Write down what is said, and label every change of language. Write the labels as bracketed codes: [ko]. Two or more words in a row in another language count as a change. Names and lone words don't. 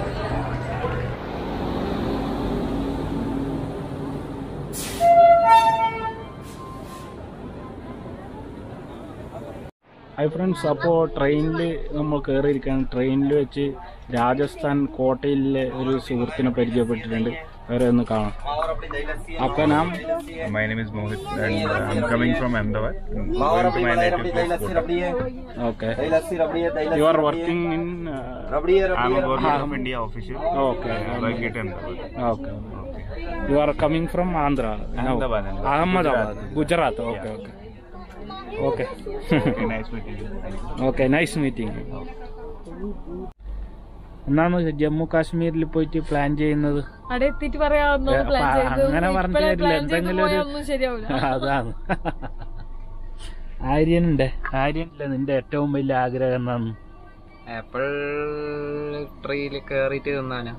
[ml] ഹായ് ഫ്രണ്ട്സ്, അപ്പോൾ ട്രെയിനിൽ നമ്മൾ കയറിയിരിക്കുകയാണ്. ട്രെയിനിൽ വെച്ച് രാജസ്ഥാൻ കോട്ടയിലെ ഒരു സുഹൃത്തിനെ പരിചയപ്പെട്ടിട്ടുണ്ട്. വേറെ ഒന്ന് കാണാം. [hi] आपका नाम? [en] My name is Mohit and I'm coming from Ahmedabad. Going to my native place. Okay. You are working in? I'm a government of India official. Okay. I get Ahmedabad. Okay. You are coming from Andhra? Ahmedabad. Ahmedabad, Gujarat. Okay. Okay. Okay, nice meeting you. Okay, nice meeting you. [ml] എന്നാണ് ജമ്മു കാശ്മീരിൽ പോയിട്ട് പ്ലാൻ ചെയ്യുന്നത്? അങ്ങനെ പറഞ്ഞു തരില്ല, എന്തെങ്കിലും അതാണ്. ആര്യനുണ്ട്, ആര്യനില്ല, നിന്റെ ഏറ്റവും വലിയ ആഗ്രഹം എന്നാണ്? ആപ്പിൾ ട്രീയിൽ കേറിയിട്ട് തിന്നാനാ.